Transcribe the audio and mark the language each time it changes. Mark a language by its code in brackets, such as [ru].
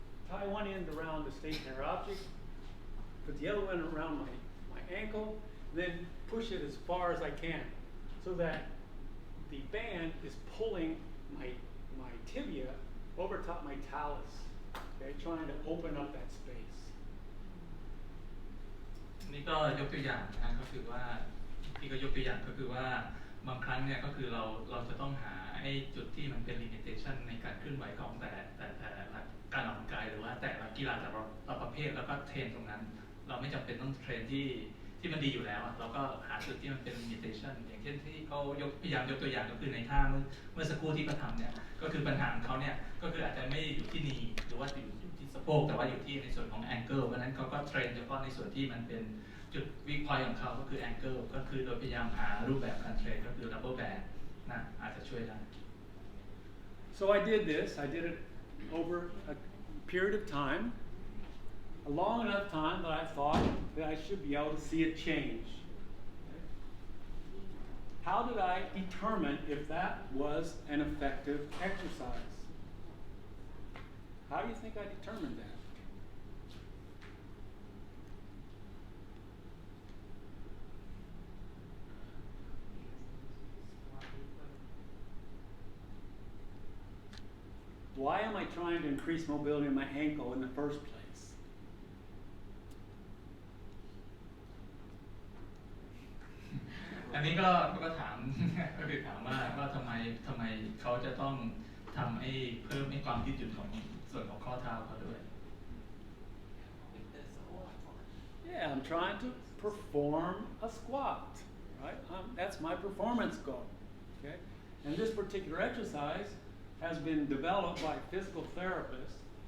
[en] Tie one end around the stationary object, put the other one around my ankle, then push it as far as I can so that the band is pulling my tibia over top my talus, okay, trying to open up that space. [th] นี่ก็ยกตัวอย่างนะก็คือว่าที่ก็ยกตัวอย่างก็คือว่าบางครั้งเนี่ยก็คือเราจะต้องหาไอ้จุดที่มันเป็น limitation ในการเคลื่อนไหวของแต่ละการออกกำลังกายหรือว่าแต่ละกีฬาแต่ละประเภทแล้วก็เทรนตรงนั้นเราไม่จำเป็นต้องเทรน ที่มันดีอยู่แล้วเราก็หาจุดที่มันเป็น limitation อย่างเช่นที่เขาพยายามยกตัวอย่างก็คือในท่าเมื่อสักครู่ที่เขาทำเนี่ยก็คือปัญหาของเขาเนี่ยก็คืออาจจะไม่อยู่ที่นีหรือว่าอยู่ที่สะโพกแต่ว่าอยู่ที่ในส่วนของ ankle เพราะนั้นเขาก็เทรนเฉพาะในส่วนที่มันเป็นจุด weak point ของเขาก็คือ ankle ก็คือโดยพยายามหารูปแบบการเทรนก็คือ rubber band นะอาจจะช่วยได้ [en] So I did it over a period of time, a long enough time that I thought that I should be able to see a change. How did I determine if that was an effective exercise? How do you think I determined that? Why am I trying to increase mobility in my ankle in the first place? [th] อันนี้ก็ถาม ก็คือถามว่าทำไมเขาจะต้องทำให้เพิ่มให้ความยืดหยุ่นของส่วนของข้อเท้าเขาด้วย [en] Yeah, I'm trying to perform a squat, right? That's my performance goal, okay? And this particular exercise has been developed by physical therapists